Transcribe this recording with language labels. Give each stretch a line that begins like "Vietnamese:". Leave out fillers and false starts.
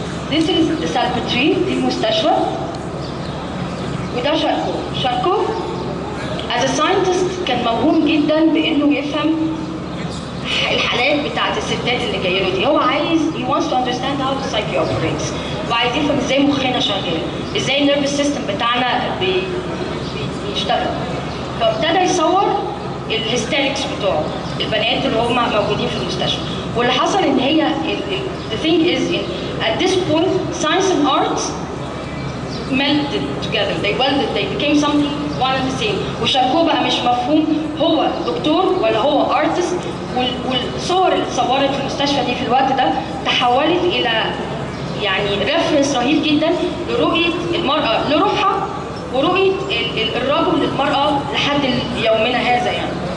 English: This is the Salpêtrière،
Arabic: دي المستشفى. وده شاركو
English: as a scientist
Arabic: كان موهوم جدا بانه يفهم الحالات بتاعت الستات اللي جايه له دي. هو عايز
English: he wants to understand how the psyche operates،
Arabic: وعايز يفهم ازاي مخنا شغال، ازاي النيرفس سيستم بتاعنا بيشتغل. فابتدى يصور الهيستيريكس بتوعه، البنات اللي هم موجودين في المستشفى. واللي حصل ان هي
English: the thing is in at this point science and arts melted together, they welded, they became something one and the same.
Arabic: وشاركوه بقى مش مفهوم هو دكتور ولا هو ارتست. والصور اللي اتصورت في المستشفى دي في الوقت ده تحولت الى يعني ريفرنس رهيب جدا لرؤيه المراه لروحها ورؤيه الرجل للمراه لحد يومنا هذا يعني.